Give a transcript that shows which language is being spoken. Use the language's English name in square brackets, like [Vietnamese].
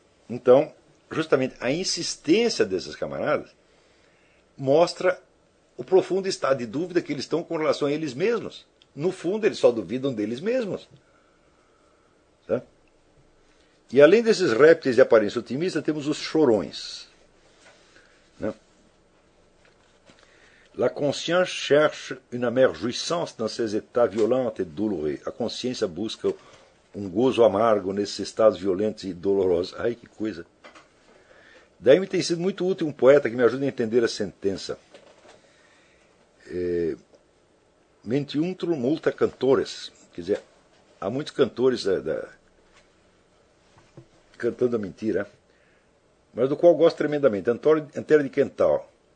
[Portuguese] Então, justamente a insistência desses camaradas mostra o profundo estado de dúvida que eles estão com relação a eles mesmos. No fundo, eles só duvidam deles mesmos. E além desses répteis de aparência otimista, temos os chorões. Né? [French] La conscience cherche une amère jouissance dans ces états violents et douloureux. [Portuguese] A consciência busca um gozo amargo nesses estados violentos e dolorosos. Ai, que coisa! Daí me tem sido muito útil um poeta que me ajuda a entender a sentença. [Latin] Mentiuntrum multa cantores. [Portuguese] Quer dizer, há muitos cantores cantando a mentira, mas do qual gosto tremendamente. Antero de Quental.